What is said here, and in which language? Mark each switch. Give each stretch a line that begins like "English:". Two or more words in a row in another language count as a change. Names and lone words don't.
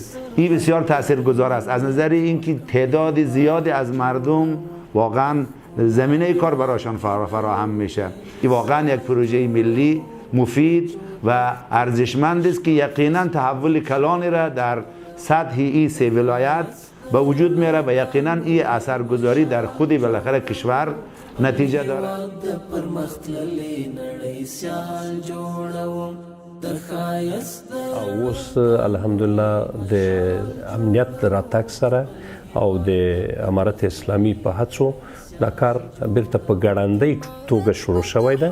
Persian: این بسیار تاثیرگذار است از نظر اینکه تعداد زیادی از مردم واقعاً زمینه کار برایشان فراهم میشه. این واقعاً یک پروژه ملی مفید و ارزشمند است که یقینا تحول کلانی را در سطح این سه ولایت به وجود میاره و یقینا این اثرگذاری در خود بالاخره کشور نتیجه داره.
Pashto: اوس الحمدلله د امنیت راتګ سره او د امارت اسلامي په هڅو دا کار بیرته په ګړندۍ توګه شروع شوی ده.